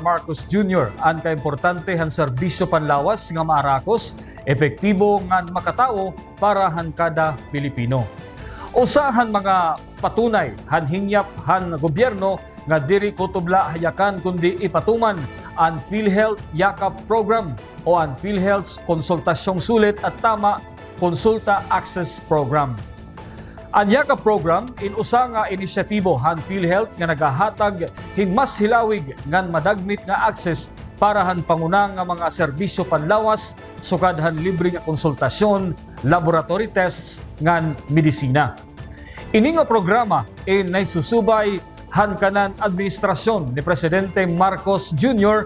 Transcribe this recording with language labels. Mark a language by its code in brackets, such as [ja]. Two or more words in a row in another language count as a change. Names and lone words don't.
[war] Marcos Jr. ang kaimportante han serbisyo panlawas nga maarakos, epektibo nga makatao para han kada Pilipino. Usahan mga patunay han hingyap han gobyerno nga diri kutubla hayakan kundi ipatuman ang PhilHealth Yakap Program o ang PhilHealth Konsultasyong Sulit at Tama Konsulta Access Program. Ang Yakap Program inusa nga inisyatibo han PhilHealth nga nagahatag higmas hilawig ngan madagmit nga access para han panguna nga mga serbisyo panlawas sukad han libre nga konsultasyon, [en] laboratory tests [war] ngan medisina. Ini nga programa naisusubay han kanan administrasyon ni Presidente Marcos Jr.